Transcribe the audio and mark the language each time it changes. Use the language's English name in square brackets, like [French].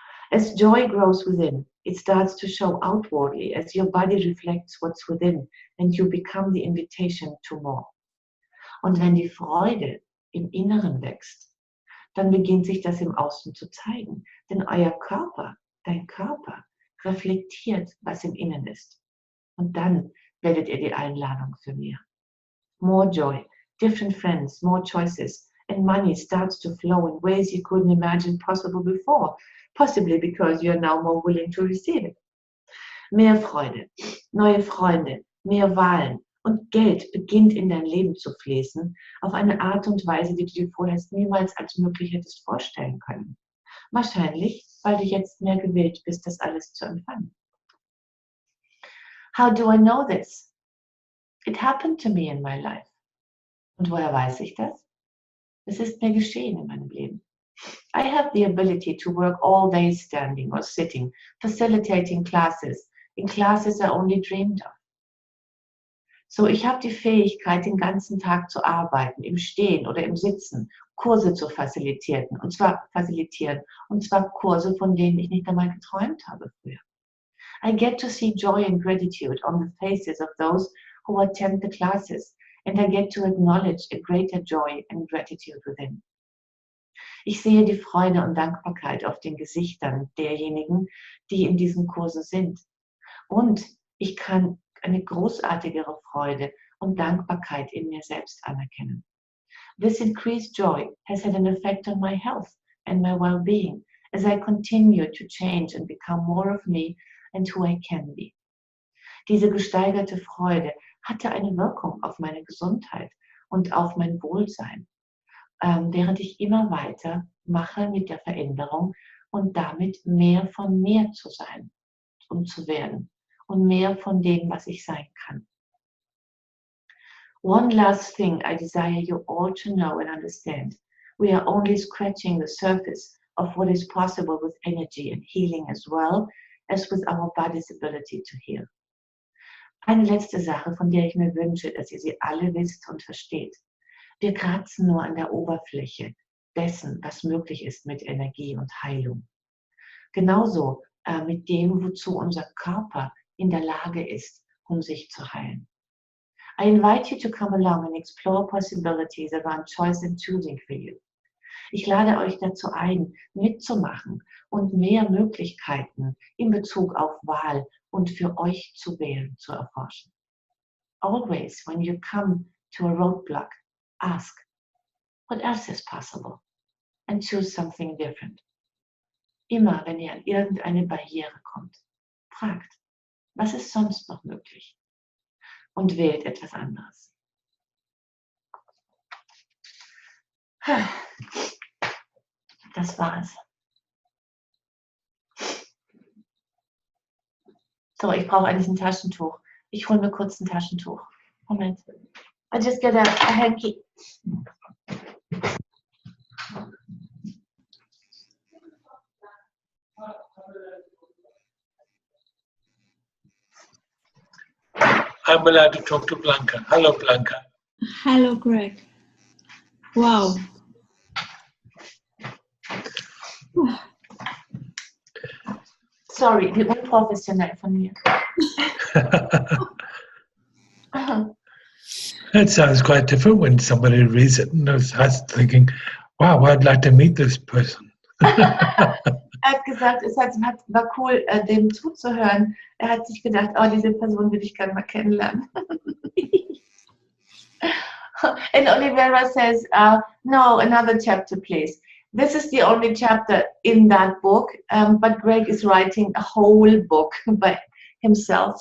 [English] As joy grows within, it starts to show outwardly as your body reflects what's within and you become the invitation to more. [German] Und wenn die Freude im Inneren wächst, dann beginnt sich das im Außen zu zeigen. Denn euer Körper, dein Körper, reflektiert, was im Innen ist. Und dann werdet ihr die Einladung für mehr. [English] More joy, different friends, more choices and money starts to flow in ways you couldn't imagine possible before, possibly because you're now more willing to receive it. [German] Mehr Freude, neue Freunde, mehr Wahlen und Geld beginnt in dein Leben zu fließen auf eine Art und Weise, die du dir vorher niemals als möglich hättest vorstellen können. Wahrscheinlich, weil du jetzt mehr gewillt bist, das alles zu empfangen. [English] How do I know this? It happened to me in my life. [German] Und woher weiß ich das? Es ist mir geschehen in meinem Leben. [English] I have the ability to work all day standing or sitting, facilitating classes, in classes I only dreamed of. [German] So, ich habe die Fähigkeit, den ganzen Tag zu arbeiten, im Stehen oder im Sitzen, Kurse zu facilitieren, und zwar Kurse, von denen ich nicht einmal geträumt habe früher. [English] I get to see joy and gratitude on the faces of those who attend the classes, and I get to acknowledge a greater joy and gratitude within. [German] Ich sehe die Freude und Dankbarkeit auf den Gesichtern derjenigen, die in diesen Kursen sind. Und ich kann eine großartigere Freude und Dankbarkeit in mir selbst anerkennen. [English] This increased joy has had an effect on my health and my well-being as I continue to change and become more of me and who I can be. [German] Diese gesteigerte Freude hatte eine Wirkung auf meine Gesundheit und auf mein Wohlsein, während ich immer weiter mache mit der Veränderung und damit mehr von mir zu sein und zu werden und mehr von dem, was ich sein kann. [English] One last thing I desire you all to know and understand. We are only scratching the surface of what is possible with energy and healing as well as with our body's ability to heal. [German] Eine letzte Sache, von der ich mir wünsche, dass ihr sie alle wisst und versteht. Wir kratzen nur an der Oberfläche dessen, was möglich ist mit Energie und Heilung. Genauso mit dem, wozu unser Körper in der Lage ist, um sich zu heilen. [English] I invite you to come along and explore possibilities around choice and choosing for you. [German] Ich lade euch dazu ein, mitzumachen und mehr Möglichkeiten in Bezug auf Wahl und für euch zu wählen, zu erforschen. [English] Always, when you come to a roadblock, ask, what else is possible? And choose something different. [German] Immer, wenn ihr an irgendeine Barriere kommt, fragt, was ist sonst noch möglich? Und wählt etwas anderes. Das war's. So, ich brauche eigentlich ein Taschentuch. Ich hole mir kurz ein Taschentuch. [English] Moment. I just get a hanky. I'm allowed to talk to Blanca. Hello, Blanca. Hello, Greg. Wow. [German] Sorry, wie unprofessionell von mir. [English] It sounds quite different when somebody reads it and is thinking, wow, I'd like to meet this person. [German] Er hat gesagt, war cool, dem zuzuhören. Er hat sich gedacht, oh, diese Person würde ich gerne mal kennenlernen. [English] And Olivera says, no, another chapter, please. This is the only chapter in that book, but Greg is writing a whole book by himself.